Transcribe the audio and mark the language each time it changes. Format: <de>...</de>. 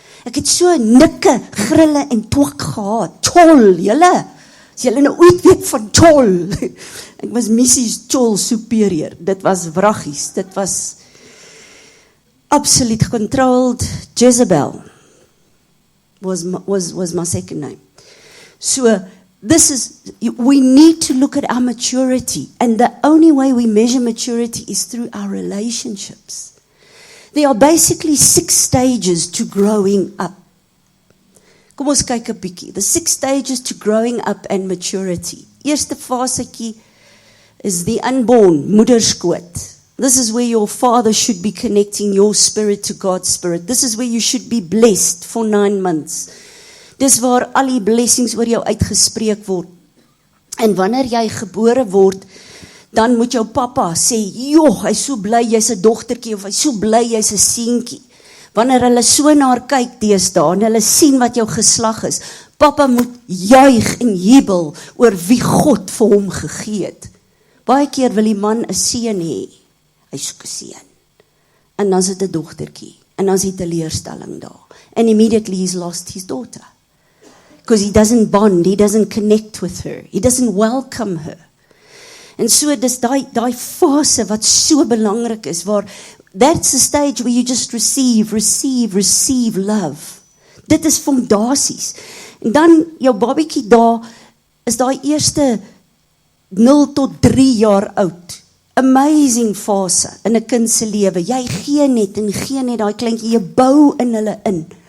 <af>Ek het so nikke, grille en twak gehad. Tol, julle. As julle nou ooit weet van tol. Ek was Mrs. Tol Superior. Dit was wraggies. Dit was absolute controlled.</af> <en>Jezebel was my second name. So we need to look at our maturity. And the only way we measure maturity is through our relationships. There are basically 6 stages to growing up.</en> <af>Kom ons kyk 'n bietjie.</af> <en>The 6 stages to growing up and maturity.</en> <af>Eerste fasetjie</af> <en>is the unborn, moederskoot. This is where your father should be connecting your spirit to God's spirit. This is where you should be blessed for 9 months.</en> <af>Dis waar al die blessings oor jou uitgespreek word. En wanneer jy gebore word, dan moet jou pappa sê, joh, hy is so bly, jy's 'n dogtertjie, of hy is so bly, jy's 'n seentjie. Wanneer hulle so na haar kyk deesdae, en hulle sien wat jou geslag is, pappa moet juig en jubel oor wie God vir hom gegee het. Baie keer wil die man 'n seun hê, hy soek 'n seun. En dan is dit 'n dogtertjie, en dan is die teleurstelling daar.</af> <en>And immediately he's lost his daughter. Because he doesn't bond, he doesn't connect with her, he doesn't welcome her.</en> <af>En so dis daai fase wat so belangrik is, waar</af> <en>that's the stage where you just receive love.</en> <af>Dit is fondasies. En dan jou babietjie daar, is daai eerste 0 tot 3 jaar oud. Amazing fase in 'n kind se lewe. Jy gee net daai kleintjie, jy bou in hulle in.</af>